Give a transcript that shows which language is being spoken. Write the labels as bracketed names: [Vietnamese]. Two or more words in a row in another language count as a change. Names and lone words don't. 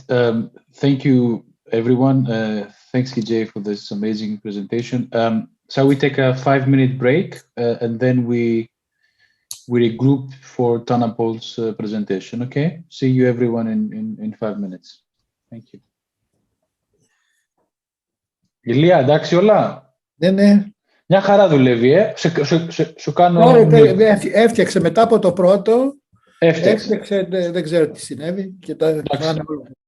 [English] Thank you, everyone. Thanks, KJ, for this amazing presentation. Shall we take a 5-minute break and then we regroup for Tana Paul's presentation, okay? See you, everyone, in 5 minutes. Thank you. [Greek] Ηλία, εντάξει όλα? Ναι. Μια χαρά δουλεύει, σου κάνω... Έφτιαξε μετά από το πρώτο, έφτιαξε, δεν ξέρω τι συνέβη και τα φάνε όλα.